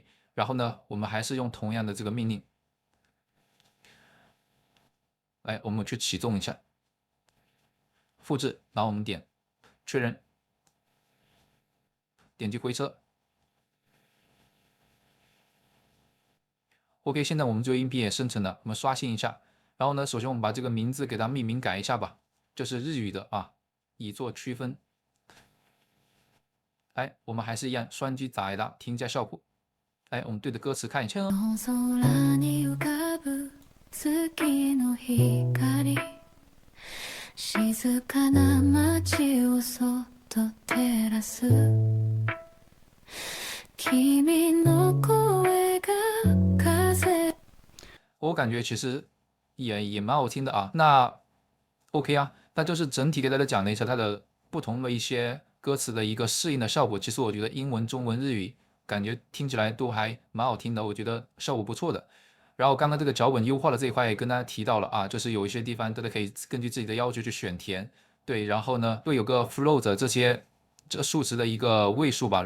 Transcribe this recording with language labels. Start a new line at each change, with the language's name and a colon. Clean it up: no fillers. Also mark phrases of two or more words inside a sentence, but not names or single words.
Chinese: 然后呢，我们还是用同样的这个命令，来我们去启动一下，复制，然后我们点确认，点击回车。OK， 现在我们这个音频也生成了，我们刷新一下。然后呢，首先我们把这个名字给它命名改一下吧，就是日语的啊，以做区分。哎，我们还是一样，双击打一打，听一下效果。哎，我们对着歌词看一下。
Japanese: 空に浮かぶ月の光静かな街をそっと照らす君の声が風。
Chinese: 我感觉其实也蛮好听的啊。那 OK 啊，那就是整体给大家讲了一下它的不同的一些歌词的一个适应的效果。其实我觉得英文、中文、日语感觉听起来都还蛮好听的，我觉得效果不错的。然后刚刚这个脚本优化的这一块也跟大家提到了啊，就是有一些地方大家可以根据自己的要求去选填，对，然后呢会有个 float 这数值的一个位数吧。